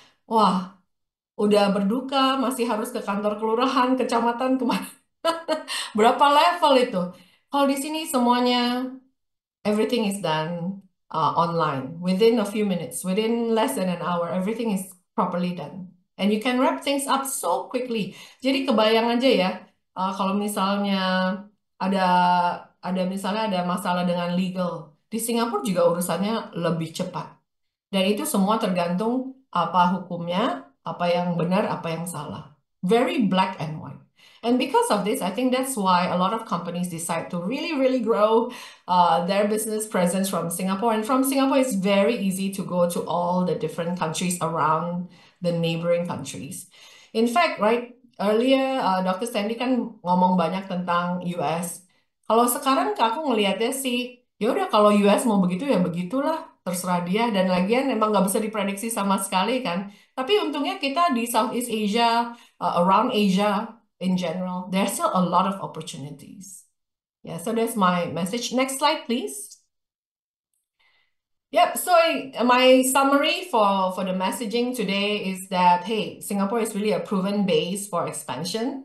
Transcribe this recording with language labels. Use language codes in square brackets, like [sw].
[id] Wah, udah berduka, masih harus ke kantor kelurahan, kecamatan kemana. Berapa level itu? Kalau di sini semuanya [en] everything is done online within a few minutes, within less than an hour, everything is properly done. And you can wrap things up so quickly. [id] Jadi kebayang aja ya, kalau misalnya ada misalnya ada masalah dengan legal, di Singapura juga urusannya lebih cepat. Dan itu semua tergantung apa hukumnya, apa yang benar, apa yang salah. [en] Very black and white. And because of this, I think that's why a lot of companies decide to really, really grow their business presence from Singapore. And from Singapore, it's very easy to go to all the different countries around the neighboring countries. In fact, right, earlier Dr. [id] Sandy kan ngomong banyak tentang US. Kalau sekarang aku ngelihatnya sih, ya udah kalau US mau begitu ya begitulah, terserah dia. Dan lagian emang nggak bisa diprediksi sama sekali kan. Tapi untungnya kita di [en] Southeast Asia, around Asia in general, there's still a lot of opportunities. Yeah, so that's my message. Next slide, please. Yep, so my summary for the messaging today is that, hey, Singapore is really a proven base for expansion.